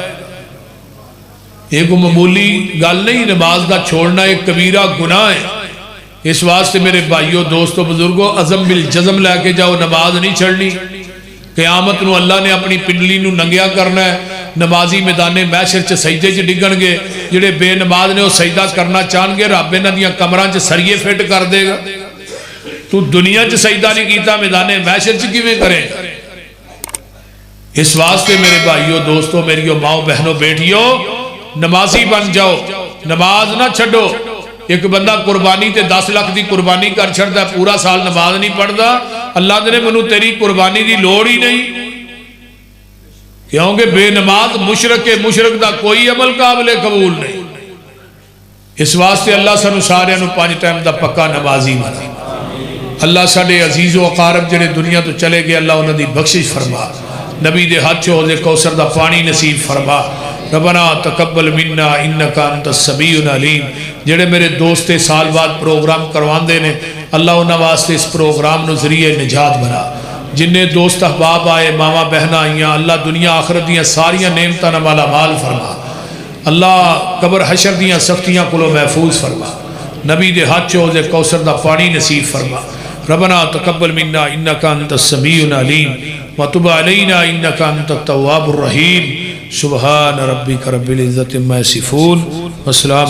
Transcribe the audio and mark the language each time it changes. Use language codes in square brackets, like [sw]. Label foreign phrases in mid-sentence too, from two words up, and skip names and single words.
[pa] ایک معمولی گل نہیں، نماز دا چھوڑنا ایک کبیرہ گناہ ہے۔ اس واسطے میرے بھائیوں دوستوں بزرگوں عزم بالجزم لے کے جاؤ، نماز نہیں چھڑنی۔ قیامت نو اللہ نے اپنی پنڈلی نو ننگیا کرنا ہے۔ نمازی میدان محشر چ سجدے چ ڈگن گے، جڑے بے نماز نے وہ سجدہ کرنا چاہن گے، رب انہاں دیاں کمراں چ سریے فٹ کر دے گا۔ تو دنیا چ سجدہ نہیں کیتا، میدان محشر چ کیویں کرے؟ اس واسطے میرے بھائیوں دوستوں میریو ماؤں بہنوں بیٹیوں نمازی بن جاؤ، نماز نہ چھڑو۔ ایک بندہ قربانی تے 10 لاکھ دی قربانی کر چھڑتا ہے، پورا سال نماز نہیں پڑھتا، اللہ نے منو تیری قربانی دی لوڑ ہی نہیں، کیونکہ بے نماز مشرک ہے، مشرک دا کوئی عمل قابل قبول نہیں۔ اس واسطے اللہ سنو سارے انو 5 ٹائم دا پکا نمازی بنا۔ اللہ ساڑے عزیز و اقارب جڑے دنیا تو چلے گئے اللہ انہوں دی بخشش فرما، نبی دے ہاتھ چھو حوض کوثر دا پانی نصیب فرما۔ [ar] ربنا تقبل منا انکا انت السمیع العلیم۔ [pa] جڑے میرے دوستے سال بعد پروگرام کروان دے نے اللہ انہوں واسطے اس پروگرام نو ذریعہ نجات بنا۔ جنہیں دوست احباب آئے، ماما بہنہ آئیاں، اللہ دنیا آخرت دیاں ساریاں نعمتاں نہ مالا مال فرما۔ اللہ قبر حشر دیاں سختیاں کلو محفوظ فرما۔ نبی دے ہاتھ چھو حوض کوثر دا پانی نصیب فرما۔ [ar] ربنا تقبل منا انکا انت السمیع العلیم وتب علینا انکا انت التواب الرحیم۔ سبحان ربک رب العزت عما یصفون وسلام